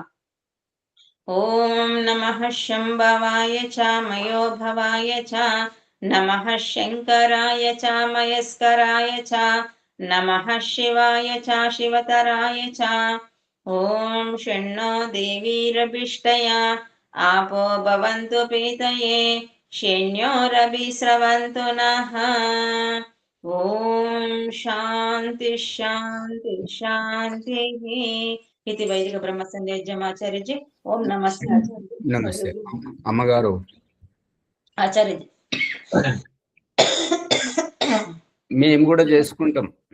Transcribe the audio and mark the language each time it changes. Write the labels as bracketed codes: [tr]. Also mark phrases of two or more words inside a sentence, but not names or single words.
[sa] ఓం నమః శంభవాయ చ మయో భవాయ చ నమః శంకరాయ చ మయస్కరాయ చ నమః శివాయ చ శివతరాయ చ. ఓం షణ్ణో దేవీరభిష్టయా आपो भवन्तु पीतये शन्यो रविस्रवन्तु नः. ఓం శాంతి శాంతి శాంతి. [te] ఇది వైదిక బ్రహ్మ సందేశమాచార్యజీ. [sa] ఓం నమస్తే [te] నమస్తే అమ్మగారు. ఆచార్యజీ. మేము కూడా చేసుకుంటాం.